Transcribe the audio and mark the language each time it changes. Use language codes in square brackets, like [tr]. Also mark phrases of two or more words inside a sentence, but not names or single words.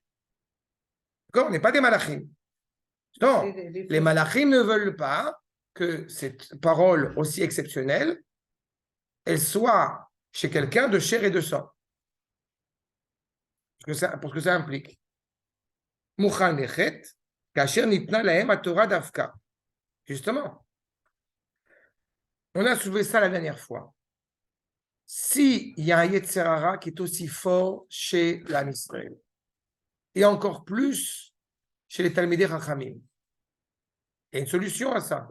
[fr] D'accord? On n'est pas des malachim. Non, les malachim ne veulent pas que cette parole aussi exceptionnelle, elle soit chez quelqu'un de chair et de sang. Parce que ça implique. [he] מוכן לחטא כאשר ניתנה להם התורה דווקא. [fr] Justement, on a soulevé ça la dernière fois. S'il y a un [he] יצר הרע [fr] qui est aussi fort chez l' [he] עם ישראל, [fr] et encore plus chez les [he] תלמידי חכמים, [fr] il y a une solution à ça.